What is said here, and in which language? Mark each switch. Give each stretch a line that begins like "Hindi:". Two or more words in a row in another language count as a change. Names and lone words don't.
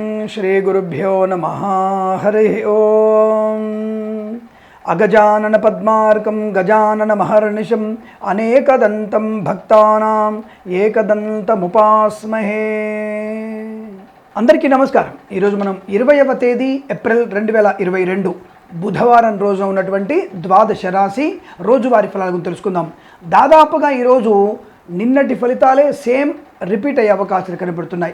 Sanskrit: श्रीगुरुभ्यो नमः। हरि ओम। अगजानन पद्मार्कं गजानन महर्निशं अनेकदन्तं भक्तानां एकदन्तमुपास्महे।
Telugu: అందరికీ నమస్కారం। ఈరోజు మనం 20వ తేదీ ఏప్రిల్ 2022 బుధవారం రోజు ఉన్నటువంటి ద్వాదశ రాశి రోజువారీ ఫలాల గురించి తెలుసుకుందాం। దాదాపుగా ఈరోజు నిన్నటి ఫలితాలే
English: same repeat
Telugu: అయ్యే అవకాశాలు కనబడుతున్నాయి।